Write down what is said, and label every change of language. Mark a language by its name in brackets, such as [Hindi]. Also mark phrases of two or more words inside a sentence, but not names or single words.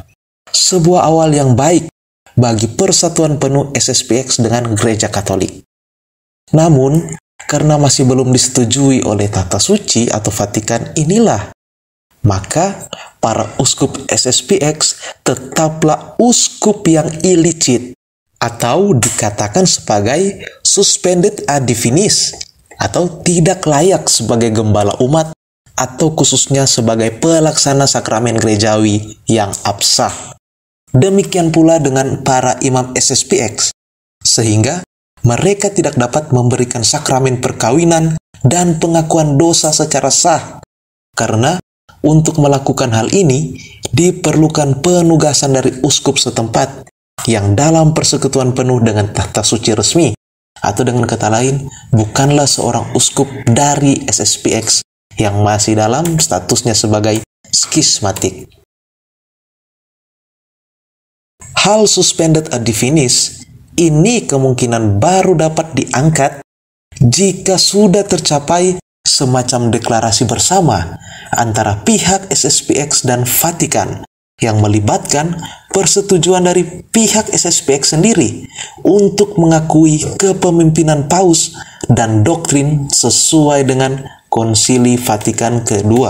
[Indonesian] Sebuah awal yang baik bagi persatuan penuh SSPX dengan Gereja Katolik. Namun, karena masih belum disetujui oleh Tahta Suci atau Vatikan inilah, maka para uskup SSPX tetaplah uskup yang illicit atau dikatakan sebagai [Latin] suspended ad divinis [Indonesian] atau tidak layak sebagai gembala umat atau khususnya sebagai pelaksana sakramen gerejawi yang absah. Demikian pula dengan para imam SSPX, sehingga mereka tidak dapat memberikan sakramen perkawinan dan pengakuan dosa secara sah, karena untuk melakukan hal ini diperlukan penugasan dari uskup setempat yang dalam persekutuan penuh dengan Tahta Suci resmi, atau dengan kata lain, bukanlah seorang uskup dari SSPX yang masih dalam statusnya sebagai skismatik. Hal [Latin] suspended ad divinis [Indonesian] ini kemungkinan baru dapat diangkat jika sudah tercapai semacam deklarasi bersama antara pihak SSPX dan Vatikan yang melibatkan persetujuan dari pihak SSPX sendiri untuk mengakui kepemimpinan Paus dan doktrin sesuai dengan Konsili Vatikan kedua.